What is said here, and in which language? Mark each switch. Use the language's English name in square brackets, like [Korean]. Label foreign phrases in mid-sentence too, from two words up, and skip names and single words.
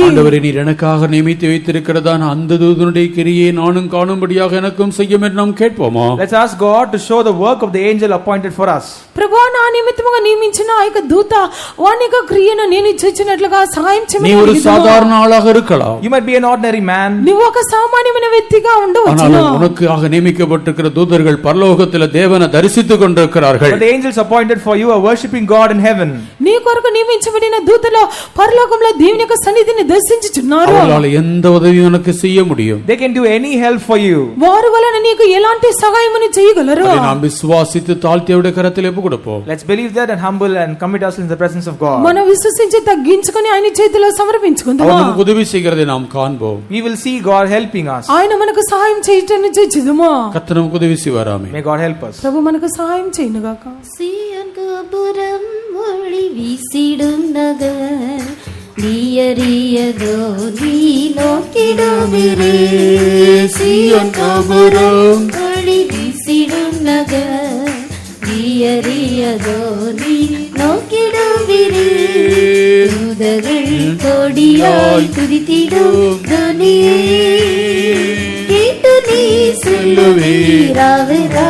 [Tamil] ஆண்டவரே, நீர் எனக்காக நியமித்து வைத்திருக்கிறதான அந்த தூதனுடைய கிரியை நானும் காணும்படியாக எனக்கும் செய்யும் என்று நாம் கேட்போமா? [English] Let's ask God to show the work of the angel appointed for us. [Telugu] ప్రభువా, నా నిమిత్తముగా నియమించిన ఆ యొక్క దూత వాని యొక్క క్రియను నేను చూచినట్లుగా సహాయం [Tamil] நீ [Telugu] చేయమని [Tamil] ஒரு [Telugu] అడిగిదుము. [Tamil] சாதாரண ஆளாக இருக்கலாம், [English] You might be an ordinary man, [Telugu] నువ్వు ఒక సామాన్యమైన వ్యక్తిగా ఉండవచ్చు. [Tamil] ஆனால் உனக்காக நியமிக்கப்பட்டிருக்கிற தூதர்கள் பரலோகத்தில் தேவனை தரிசித்துக் கொண்டிருக்கிறார்கள். [English] but the angels appointed for you are worshiping God in heaven. [Telugu] నీ కొరకు నియమించబడిన దూతలు పరలోకంలో దేవుని యొక్క సన్నిధిని దర్శించుచున్నారు. [Tamil] அவர்களால் எந்த உதவியும் உனக்கு செய்ய முடியும். [English] They can do any help for you. [Telugu] వారి వలన నీకు ఎలాంటి సహాయమును చేయగలరు? [Tamil] அதை நாம் விசுவாசித்து தாழ்த்தியவுடைய கரத்தில் ஒப்புக் கொடுப்போம். [English] Let's believe that and humble and commit ourselves in the presence of God. [Telugu] మనం విశ్వసించి తగ్గించుకొని ఆయన చేతిలో సమర్పించుకుందాం. [Tamil] அவர் நமக்கு உதவி செய்கிறதை நாம் காண்போம். [English] We will see God helping us. [Telugu] ఆయన మనకు సహాయం చేయటాన్ని చూచుదుము. [Tamil] கர்த்தர் நமக்கு உதவி செய்வாராமே. [English] May God help us. [Telugu] ప్రభు మనకు సహాయం చేయనుగాక. [Tamil] சீயோன் கோபுரம் ஒளி வீசிடும் நகர் நீயறியதோ நீ நோக்கிடுவிரே சீயோன் கோபுரம் ஒளி வீசிடும் நகர் நகர் நீயறியதோ நீ நோக்கிடுவிரே தூதர்கள் கொடியாய் துதித்திடும் துணியே கேட்டு நீ சொல்லுவீராவரா